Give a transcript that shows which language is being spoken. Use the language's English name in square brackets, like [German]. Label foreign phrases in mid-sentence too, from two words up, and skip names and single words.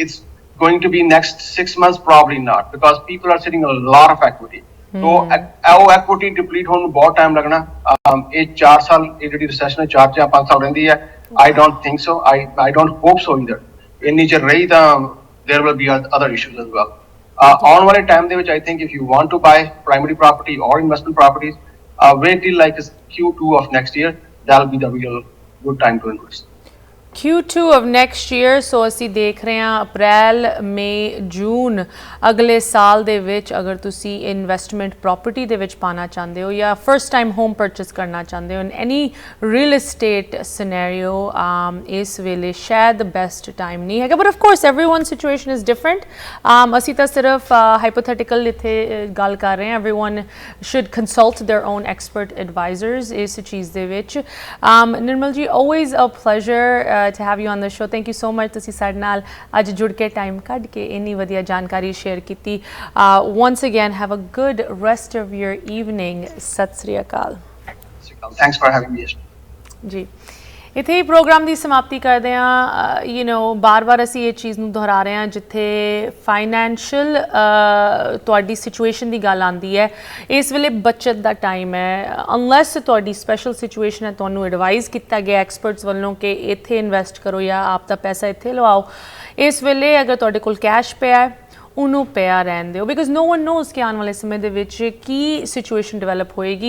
[English] It's going to be next 6 months, probably not, because people are sitting a lot of equity. [Punjabi] तो ਉਹ [English] equity deplete [Punjabi] ਹੋਣ ਨੂੰ ਬਹੁਤ ਟਾਈਮ ਲੱਗਣਾ, ਇਹ 4 ਸਾਲ ਇਹ ਜਿਹੜੀ recession 4 ਜਾਂ 5 ਸਾਲ ਰਹਿੰਦੀ ਹੈ, [English] I don't think so, I don't hope so either. [Punjabi] ਇੰਨੀ ਚਿਰ ਰਹੀ ਤਾਂ [English] there will be other issues as well. [Punjabi] ਆਉਣ ਵਾਲੇ ਟਾਈਮ ਦੇ ਵਿੱਚ [English] I think if you want to buy primary property or investment properties, wait till like Q2 of next year, that'll be the real good time to invest. Q2 of next year, [Punjabi] ਸੋ ਅਸੀਂ ਦੇਖ ਰਹੇ ਹਾਂ ਅਪ੍ਰੈਲ, ਮਈ, ਜੂਨ ਅਗਲੇ ਸਾਲ ਦੇ ਵਿੱਚ ਅਗਰ ਤੁਸੀਂ [English] investment property [Punjabi] ਦੇ ਵਿੱਚ ਪਾਉਣਾ ਚਾਹੁੰਦੇ ਹੋ ਜਾਂ [English] first time home purchase [Punjabi] ਕਰਨਾ ਚਾਹੁੰਦੇ ਹੋ [English] in any real estate scenario, [Punjabi] ਇਸ ਵੇਲੇ ਸ਼ਾਇਦ [English] best time [Punjabi] ਨਹੀਂ ਹੈਗਾ, [English] but of course everyone situation is different. [Punjabi] ਅਸੀਂ ਤਾਂ ਸਿਰਫ ਹਾਈਪੋਥੈਟੀਕਲ ਇੱਥੇ ਗੱਲ ਕਰ ਰਹੇ ਹਾਂ. [English] everyone should consult their own expert advisors [Punjabi] ਇਸ ਚੀਜ਼ ਦੇ ਵਿੱਚ. ਨਿਰਮਲ ਜੀ, [English] always a pleasure to have you on the show. Thank you so much [Punjabi] ਤੁਸੀਂ ਸਾਡੇ ਨਾਲ ਅੱਜ ਜੁੜ ਕੇ ਟਾਈਮ ਕੱਢ ਕੇ ਇੰਨੀ ਵਧੀਆ ਜਾਣਕਾਰੀ ਸ਼ੇਅਰ ਕੀਤੀ. [English] once again, have a good rest of your evening. [Punjabi] ਸਤਿ ਸ੍ਰੀ ਅਕਾਲ. [English] Thanks for having me. [Punjabi] ਜੀ, ਇੱਥੇ ਹੀ ਪ੍ਰੋਗਰਾਮ ਦੀ ਸਮਾਪਤੀ ਕਰਦੇ ਹਾਂ. [English] you know, [Punjabi] ਬਾਰ-ਬਾਰ ਅਸੀਂ ਇਹ ਚੀਜ਼ ਨੂੰ ਦੁਹਰਾ ਰਹੇ ਹਾਂ, ਜਿੱਥੇ ਫਾਈਨੈਂਸ਼ੀਅਲ ਤੁਹਾਡੀ ਸਿਚੁਏਸ਼ਨ ਦੀ ਗੱਲ ਆਉਂਦੀ ਹੈ, ਇਸ ਵੇਲੇ ਬੱਚਤ ਦਾ ਟਾਈਮ ਹੈ. ਅਨਲੈਸ ਤੁਹਾਡੀ ਸਪੈਸ਼ਲ ਸਿਚੁਏਸ਼ਨ ਹੈ, ਤੁਹਾਨੂੰ ਐਡਵਾਈਜ਼ ਕੀਤਾ ਗਿਆ ਐਕਸਪਰਟਸ ਵੱਲੋਂ ਕਿ ਇੱਥੇ ਇਨਵੈਸਟ ਕਰੋ ਜਾਂ ਆਪ ਦਾ ਪੈਸਾ ਇੱਥੇ ਲਵਾਓ, ਇਸ ਵੇਲੇ ਅਗਰ ਤੁਹਾਡੇ ਕੋਲ ਕੈਸ਼ ਪਿਆ ਹੈ ਉਹਨੂੰ ਪਿਆ ਰਹਿਣ ਦਿਓ, [English] because no one knows [Punjabi] ਕਿ ਆਉਣ ਵਾਲੇ ਸਮੇਂ ਦੇ ਵਿੱਚ ਕੀ ਸਿਚੁਏਸ਼ਨ ਡਿਵੈਲਪ ਹੋਏਗੀ.